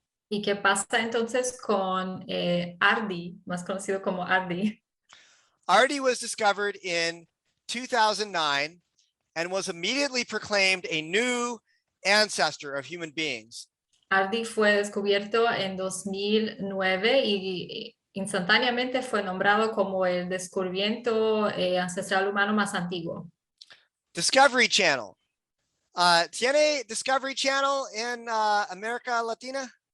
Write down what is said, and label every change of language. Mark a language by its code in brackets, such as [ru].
[es] ¿Y qué pasa entonces con Ardi, más conocido como Ardi? [en] Ardi was discovered in 2009 and was immediately proclaimed a new ancestor of human beings. [es] Ardi fue descubierto en 2009 y instantáneamente fue nombrado como el descubrimiento ancestral humano más antiguo. [en] Discovery Channel. [es] ¿Tiene Discovery Channel en América Latina?